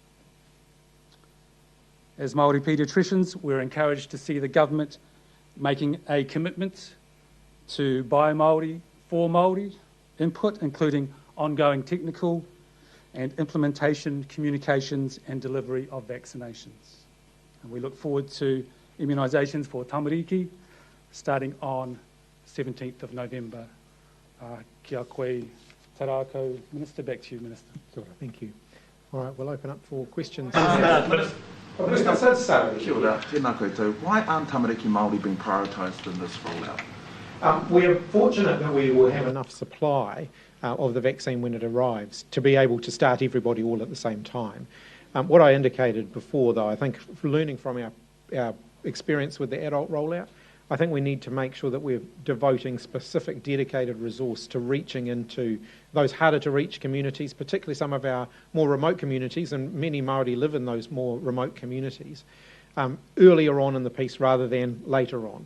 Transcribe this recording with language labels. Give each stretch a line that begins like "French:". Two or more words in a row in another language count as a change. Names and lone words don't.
English: As Māori paediatricians, we're encouraged to see the government making a commitment to by Māori, for Māori input, including ongoing technical and implementation, communications and delivery of vaccinations. And we look forward to immunisations for tamariki starting on 17th of November.
Māori: Kia koe tarako.
English: Minister, back to you, Minister. Thank you. All right, we'll open up for questions.
Māori: Kia ora, tēnā koutou.
English: Why aren't
Māori: tamariki Māori
English: being prioritised in this rollout? We're fortunate that we will have enough supply of the vaccine when it arrives to be able to start everybody all at the same time. What I indicated before, though, I think learning from our experience with the adult rollout, I think we need to make sure that we're devoting specific dedicated resource to reaching into those harder to reach communities, particularly some of our more remote communities, and many Māori live in those more remote communities, earlier on in the piece rather than later on.